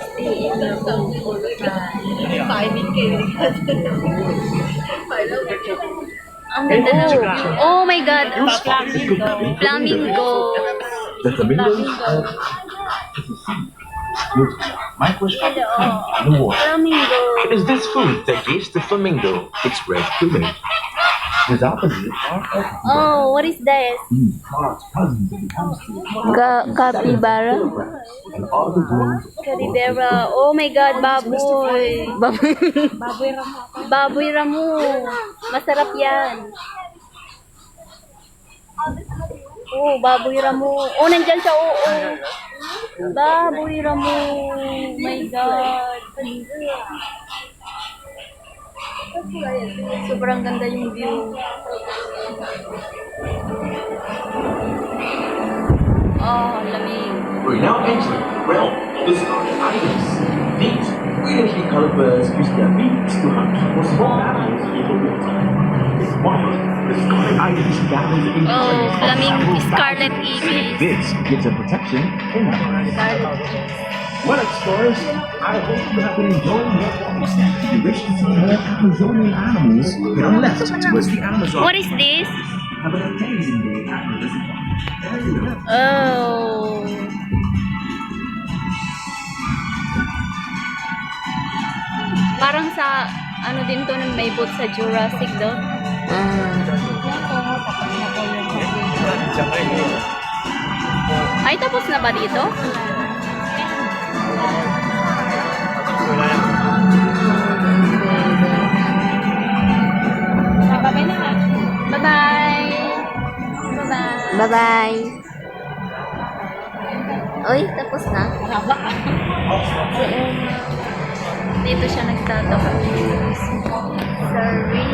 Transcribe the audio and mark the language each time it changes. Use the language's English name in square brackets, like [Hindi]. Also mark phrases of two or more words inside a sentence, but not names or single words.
[Filipino] Ang ganda na. [English] Oh my God. Flamingo. The flamingos are microscopic in the water. Flamingo. It is this food that gives the flamingo its red plumage. His opposite are Oh, what is this? God's cousins when it comes to Capybara. and all the world's Caribera. Oh my God, [Filipino] baboy. Baboy ramo. Masarap yan. Oh, baboy ramo. Oh, nandyan siya. Oo. Baboy ramo. [English] My God. [Filipino] Sobrang ganda yung view. Oh, lamig. [English] We're now entering the realm of the starry items. These brilliantly colored birds use their beaks to hunt for small animals in the water. It's wild. The starry items gathered in Oh, flaming scarlet ibis. This gives them protection in the Well, explorers, I hope you have been enjoying your walks. If you wish to see more Amazonian animals, head on left towards the Amazon. What is this? Have an amazing day at the reservoir. Oh. [Filipino] Parang sa ano din to may boat sa Jurassic daw. Ay, tapos na ba dito? Babay na nga. [English] Bye-bye! Bye-bye! Bye-bye. [Filipino] Uy, tapos na. Dito siya nagtatapos. Sir.